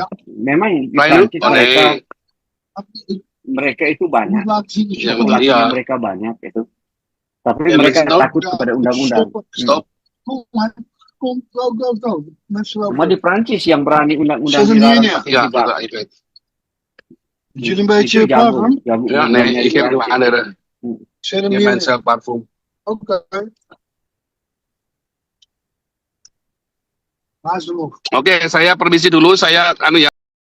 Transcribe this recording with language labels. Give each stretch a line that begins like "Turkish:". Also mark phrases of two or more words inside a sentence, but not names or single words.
Indonesian: Memang di Prancis mereka itu banyak, populasinya mereka banyak itu. Tapi mereka takut kepada undang-undang. Cuma di Prancis yang berani undang-undang dilarang pakai hijab.
Dutch: Jullie een beetje
Indonesian: Itu jago,
Dutch: parfum?
Indonesian: jago.
Dutch: Ja, nee, ik heb nog andere. Zet hem Je hier. bent zelf parfum. Oké. Waar is de nog?
Indonesian: Oke, saya permisi dulu. Saya anu ya.